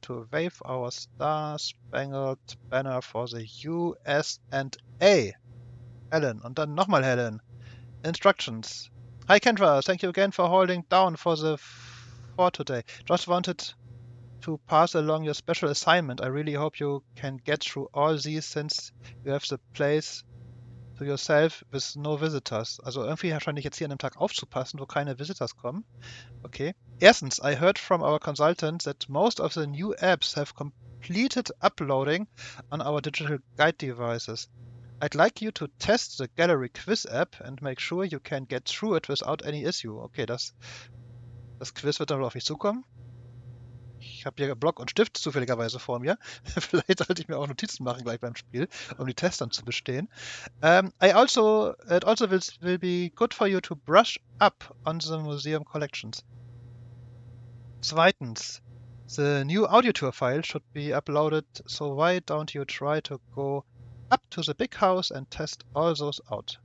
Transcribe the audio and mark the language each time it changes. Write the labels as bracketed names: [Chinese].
[English] to wave our star-spangled banner for the USA. Helen. [German] Und dann nochmal Helen. [English] Instructions. Hi Kendra, thank you again for holding down for today. Just wanted to pass along your special assignment. I really hope you can get through all these since you have the place to yourself with no visitors. [German] Also irgendwie scheine ich jetzt hier an einem Tag aufzupassen, wo keine Visitors kommen. Okay. [English] Erstens, I heard from our consultant that most of the new apps have completed uploading on our digital guide devices. I'd like you to test the Gallery Quiz app and make sure you can get through it without any issue. [German] Okay, das Quiz wird dann wohl auf mich zukommen. Ich habe hier Block und Stift zufälligerweise vor mir. Vielleicht sollte ich mir auch Notizen machen gleich beim Spiel, um die Tests dann zu bestehen. [English] It also will be good for you to brush up on the museum collections. Zweitens, the new audio tour file should be uploaded, so why don't you try to go up to the big house and test all those out.